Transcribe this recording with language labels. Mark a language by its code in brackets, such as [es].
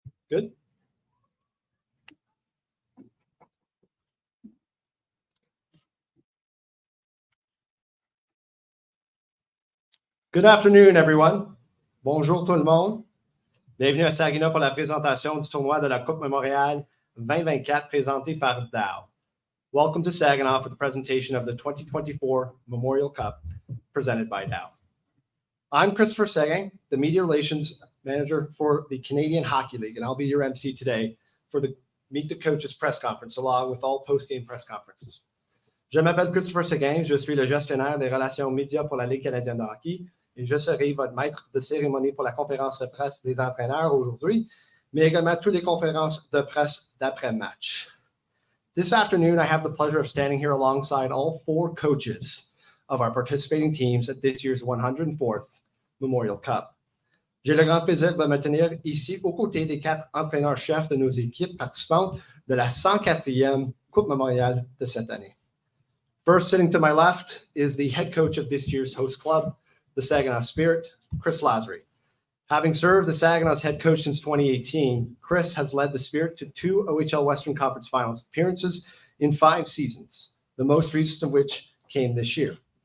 [en] Good. Good afternoon, everyone. [fr] Bonjour tout le monde. Bienvenue à Saginaw pour la présentation du tournoi de la Coupe Memorial 2024 présenté par Dow. [en] Welcome to Saginaw for the presentation of the 2024 Memorial Cup presented by Dow. I'm Christopher Seguin, the Media Relations Manager for the Canadian Hockey League, and I'll be your MC today for the Meet the Coaches press conference, along with all post-game press conferences. [fr] Je m'appelle Christopher Seguin, je suis le gestionnaire des relations médias pour la Ligue canadienne de hockey, et je serai votre maître de cérémonie pour la conférence de presse des entraîneurs aujourd'hui, mais également toutes les conférences de presse d'après-match. [en] This afternoon, I have the pleasure of standing here alongside all 4 coaches of our participating teams at this year's 104th Memorial Cup. [fr] J'ai le grand plaisir de me tenir ici aux côtés des 4 entraîneurs-chefs de nos équipes participantes de la 104e Coupe Memorial de cette année. [en] First, sitting to my left is the head coach of this year's host club, the Saginaw Spirit, Chris Lazary. Having served the Saginaw's head coach since 2018, Chris has led the Spirit to 2 OHL Western Conference Finals appearances in 5 seasons, the most recent of which came this year.